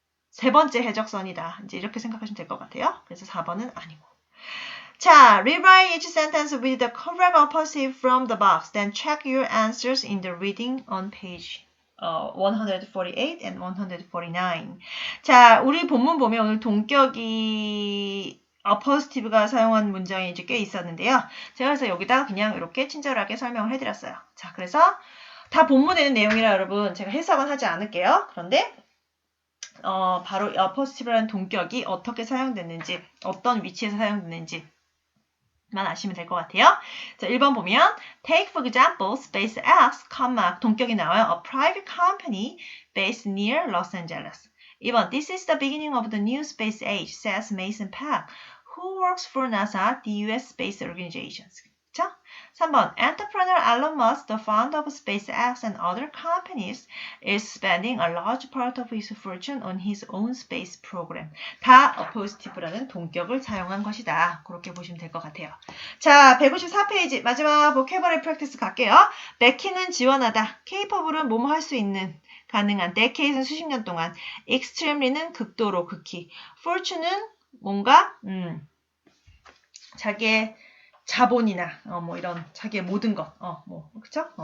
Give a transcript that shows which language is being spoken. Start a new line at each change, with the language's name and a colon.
Korean: 세 번째 해적선이다. 이제 이렇게 생각하시면 될 것 같아요. 그래서 4번은 아니고.
English: 자, rewrite each sentence with the correct opposite from the box. Then check your answers in the reading on page 148 and 149.
Korean: 자, 우리 본문 보면 오늘 동격이 appositive가 사용한 문장이 이제 꽤 있었는데요. 제가 그래서 여기다 그냥 이렇게 친절하게 설명을 해드렸어요. 자, 그래서 다 본문에 있는 내용이라 여러분 제가 해석은 하지 않을게요. 그런데 바로 appositive라는 동격이 어떻게 사용됐는지, 어떤 위치에서 사용됐는지만 아시면 될 것 같아요. 자, 1번 보면
English: take for example SpaceX,
Korean: 동격이 나와요.
English: A private company based near Los Angeles. 2번 this is the beginning of the new space age, says Mason Park, who works for NASA, the U.S. Space Organization. 그쵸? 3번 entrepreneur Elon Musk, the founder of SpaceX and other companies, is spending a large part of his fortune on his own space program.
Korean: 다 appositive라는 동격을 사용한 것이다. 그렇게 보시면 될 것 같아요. 자, 154페이지 마지막 vocabulary practice 갈게요. backing은 지원하다, capable은 뭐뭐 할 수 있는, 가능한, decade는 수십 년 동안, extremely는 극도로, 극히, fortune은 뭔가 자기의 자본이나 뭐 이런 자기의 모든 것, 뭐 그쵸?